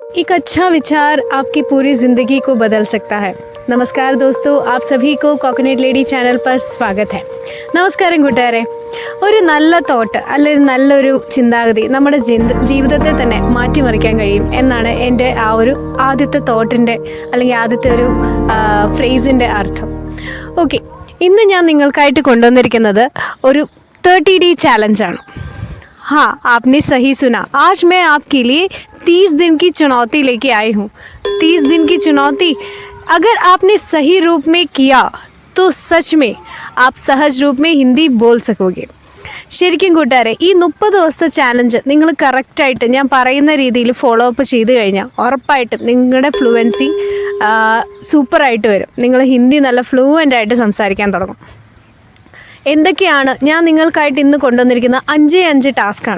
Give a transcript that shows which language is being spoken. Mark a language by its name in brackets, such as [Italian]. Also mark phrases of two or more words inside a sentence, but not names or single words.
[Hindi] एक अच्छा विचार आपकी पूरी ज़िंदगी को बदल सकता है. നമസ്കാര दोस्तों, आप सभी को കോക്കനട്ട് ലേഡി ചാനൽ पर स्वागत है. [Malayalam] നമസ്കാരം കൂട്ടുകാരെ. ഒരു നല്ല തോട്ട് അല്ലെങ്കിൽ നല്ലൊരു ചിന്താഗതി നമ്മുടെ ജീവിതത്തെ തന്നെ മാറ്റിമറിക്കാൻ കഴിയും എന്നാണ് എൻ്റെ ആ ഒരു ആദ്യത്തെ തോട്ടിൻ്റെ അല്ലെങ്കിൽ ആദ്യത്തെ ഒരു ഫ്രേസിൻ്റെ അർത്ഥം. ഓക്കെ, ഇന്ന് ഞാൻ നിങ്ങൾക്കായിട്ട് കൊണ്ടുവന്നിരിക്കുന്നത് ഒരു 30D ചാലഞ്ചാണ്. [Hindi] हाँ, आपने सही सुना. आज मैं आपके लिए 30 दिन की चुनौती लेके आई हूँ. 30 दिन की चुनौती अगर आपने सही रूप में किया तो सच में आप सहज रूप में हिंदी बोल सकोगे. [Malayalam] ശരിക്കും കൂട്ടുകാരെ, ഈ 30 ദിവസത്തെ ചാലഞ്ച് നിങ്ങൾ കറക്റ്റായിട്ട് ഞാൻ പറയുന്ന രീതിയിൽ [English] follow up [Malayalam] ചെയ്ത് കഴിഞ്ഞാൽ ഉറപ്പായിട്ടും നിങ്ങളുടെ ഫ്ലുവൻസി സൂപ്പറായിട്ട് വരും. നിങ്ങൾ ഹിന്ദി നല്ല ഫ്ലുവൻ്റായിട്ട് സംസാരിക്കാൻ തുടങ്ങും. എന്തൊക്കെയാണ് ഞാൻ നിങ്ങൾക്കായിട്ട് ഇന്ന് കൊണ്ടുവന്നിരിക്കുന്ന 5 ടാസ്ക്കാണ്.